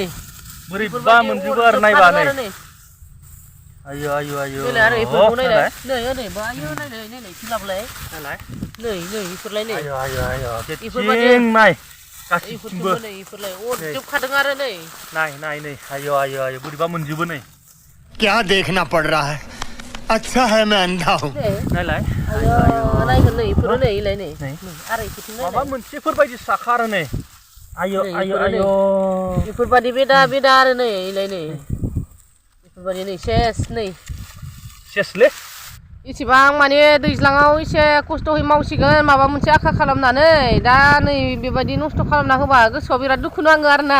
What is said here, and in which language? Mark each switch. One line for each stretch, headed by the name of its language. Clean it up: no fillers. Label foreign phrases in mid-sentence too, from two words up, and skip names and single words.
Bodo: बोरैबा मोनजोबो आरो नायबा नै आयु आयु आयु आरो इफोरखौ नायलाय नै बायो नायलाय फिलाबलाय नै इफोरलाय नै आयु आयु आयु बेथिं नाय गासिबो नै इफोरलाय अरजोबखादों आरो नै नाय नै आयु आयु आयु बोरैबा मोनजोबो नै।
Hindi: क्या देखना पड़ रहा है अच्छा है मैं अंधा हूँ।
Bodo: नायलाय नायगोन नै इफोरो नै इलाय नै आरो इफोरथिं नायलाय माबा मोनसेफोर बायदि साखा आरो नै आयु आयु आयु इफोरबायदि बेदा आरो नै इलाय नै इफोरबायदि नै सेसलै इसेबां माने दैज्लाङाव एसे खस्थ'यै मावसिगोन माबा मोनसे आखा खालामनानै दा नै बेबायदि नस्थ' खालामना होबा गोसोआव बिराद दुखु नाङो आरोना।